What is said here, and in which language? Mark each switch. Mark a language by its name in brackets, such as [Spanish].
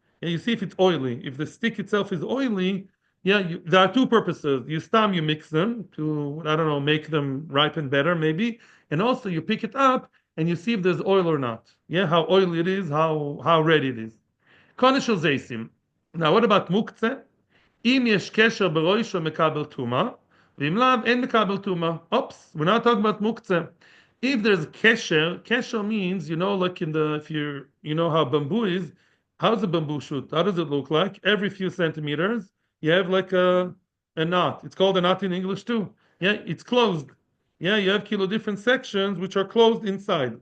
[English] Yeah, you see if it's oily. If the stick itself is oily, yeah, there are two purposes. You mix them to, I don't know, make them ripen better, maybe. And also you pick it up and you see if there's oil or not. Yeah, how oily it is, how ready it is. [Hebrew] Konishal Zaysim. [English] Now, what about muktzeh? [Hebrew] אם יש קשר בראשו מקבל טומאה, ואם לאו אין מקבל טומאה. [English] Oops, we're not talking about muktzeh. If there's kesher means, like if you know how bamboo is, how's a bamboo shoot? How does it look like? Every few centimeters, you have like a knot. It's called a knot in English too. Yeah, it's closed. Yeah, you have different sections which are closed inside.